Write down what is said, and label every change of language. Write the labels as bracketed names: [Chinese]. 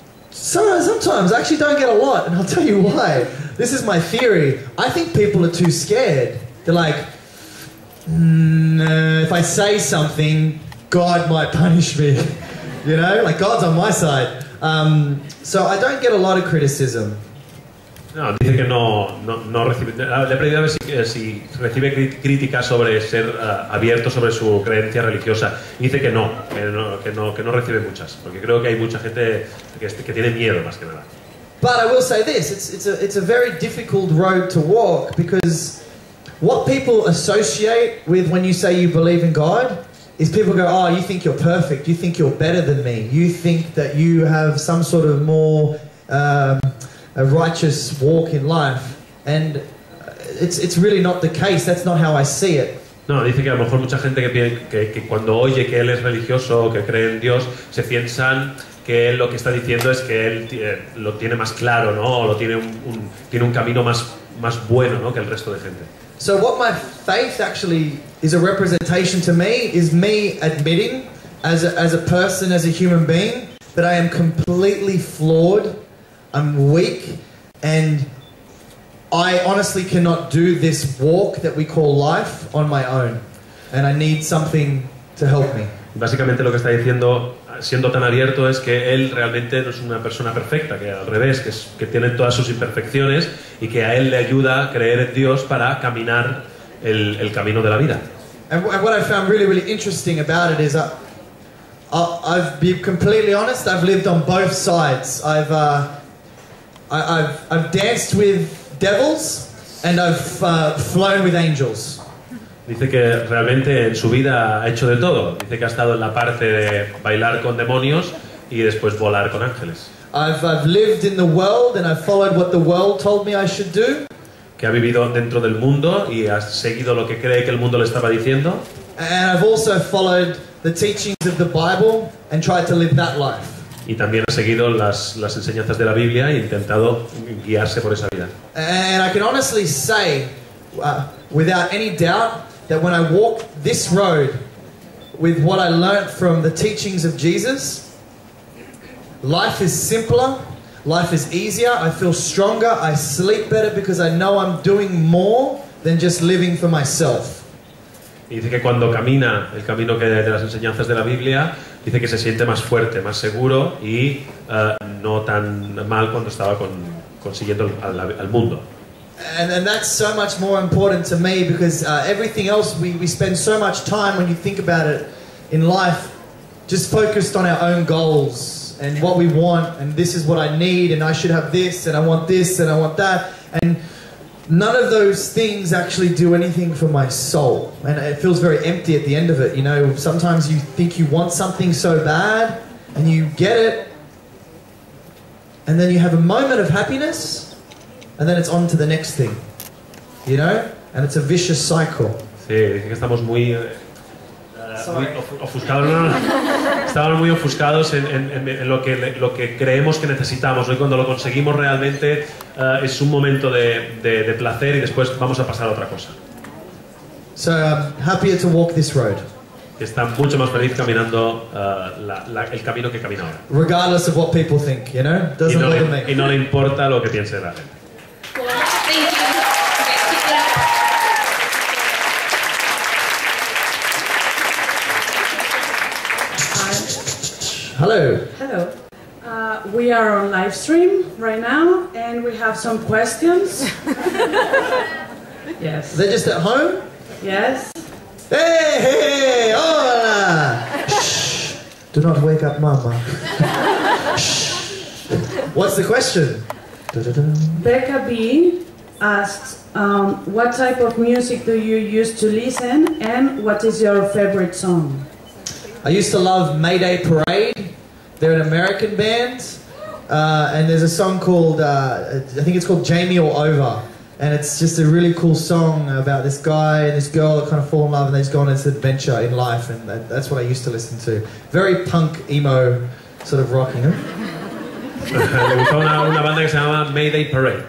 [English] So sometimes I actually don't get a lot, and I'll tell you why. This is my theory. I think people are too scared. They're like, if I say something, God might punish me. You know, like God's on my side. So I don't get a lot of criticism. [Spanish] No, dice que no recibe. Le he pedido a ver si recibe críticas sobre ser abierto sobre su creencia religiosa. Dice que no recibe muchas, porque creo que hay mucha gente que tiene miedo más que nada. [English] But I will say this: it's a very difficult road to walk, because what people associate with when you say you believe in God is people go, oh, you think you're perfect, you think you're better than me, you think that you have some sort of more a righteous walk in life, and it's really not the case. That's not how I see it. [Spanish] No, dice que a lo mejor mucha gente que cuando oye que él es religioso o que cree en Dios, se piensan que él lo que está diciendo es que él lo tiene más claro, ¿no? O tiene un camino más bueno, ¿no? Que el resto de gente. [English] So what my faith actually is a representation to me is me admitting as a person, as a human being, that I am completely flawed, I'm weak, and I honestly cannot do this walk that we call life on my own, and I need something to help me. [Spanish] Básicamente lo que está diciendo, siendo tan abierto, es que él realmente no es una persona perfecta, que al revés, que tiene todas sus imperfecciones y que a él le ayuda a creer en Dios para caminar el camino de la vida. [English] And what I found really, really interesting about it is I've been completely honest, I've lived on both sides. I've danced with devils and I've flown with angels. [Spanish] Dice que realmente en su vida ha hecho de todo. Dice que ha estado en la parte de bailar con demonios y después volar con ángeles. [English] I've lived in the world and I've followed what the world told me I should do. [Spanish] Que ha vivido dentro del mundo y ha seguido lo que cree que el mundo le estaba diciendo. [English] And I've also followed the teachings of the Bible and tried to live that life. [Spanish] Y también ha seguido las enseñanzas de la Biblia e intentado guiarse por esa vida. [English] And I can honestly say, without any doubt, that when I walk this road with what I learnt from the teachings of Jesus, life is simpler, life is easier, I feel stronger, I sleep better because I know I'm doing more than just living for myself. [Spanish] Y dice que cuando camina el camino de las enseñanzas de la Biblia, dice que se siente más fuerte, más seguro y no tan mal cuando estaba consiguiendo al mundo. [English] And that's so much more important to me because everything else, we spend so much time, when you think about it, in life, just focused on our own goals and what we want, and this is what I need, and I should have this, and I want this, and I want that. And none of those things actually do anything for my soul. And it feels very empty at the end of it, you know. Sometimes you think you want something so bad, and you get it, and then you have a moment of happiness, and then it's on to the next thing, you know? And it's a vicious cycle. [Spanish] Sí, dice que estamos muy ofuscados, estamos muy ofuscados en lo que creemos que necesitamos, ¿no? Y cuando lo conseguimos realmente es un momento de placer y después vamos a pasar a otra cosa. [English] So I'm happier to walk this road. [Spanish] Está mucho más feliz caminando el camino que camina ahora. [English] Regardless of what people think, you know? Doesn't bother me. [Spanish] Y no le importa lo que piense la gente. [English] Thank you. Hello. Hello. We are on live stream right now and we have some questions. Yes. They're just at home? Yes. Hey, hola! Shh! Do not wake up Mama. Shh! What's the question? Becca B asks, what type of music do you use to listen, and what is your favorite song? I used to love Mayday Parade. They're an American band, and there's a song called, I think it's called Jamie or Over, and it's just a really cool song about this guy and this girl that kind of fall in love and they just go on this adventure in life, and that's what I used to listen to. Very punk, emo, sort of rocking. [Spanish] Le gustaba una banda que se llama Mayday Parade.